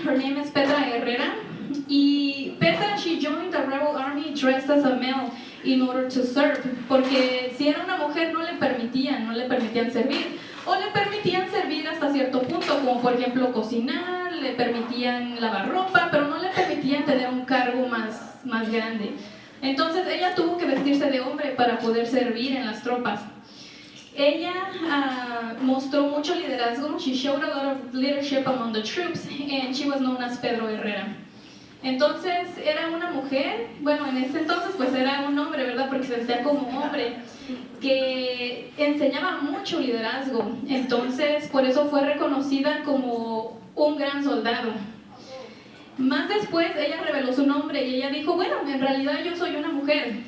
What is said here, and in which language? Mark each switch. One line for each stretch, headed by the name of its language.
English: Her name is Petra Herrera. Y Petra, she joined the rebel army dressed as a male in order to serve,
Spanish: porque si era una mujer no le permitían servir, o le permitían servir hasta cierto punto, como por ejemplo cocinar, le permitían lavar ropa, pero no le permitían tener un cargo más grande. Entonces ella tuvo que vestirse de hombre para poder servir en las tropas. Ella mostró mucho liderazgo.
English: She showed a lot of leadership among the troops, and she was known as Pedro Herrera.
Spanish: Entonces era una mujer, bueno, en ese entonces pues era un hombre, ¿verdad? Porque se vestía como hombre, que enseñaba mucho liderazgo. Entonces por eso fue reconocida como un gran soldado. Más después ella reveló su nombre y ella dijo, bueno, en realidad yo soy una mujer.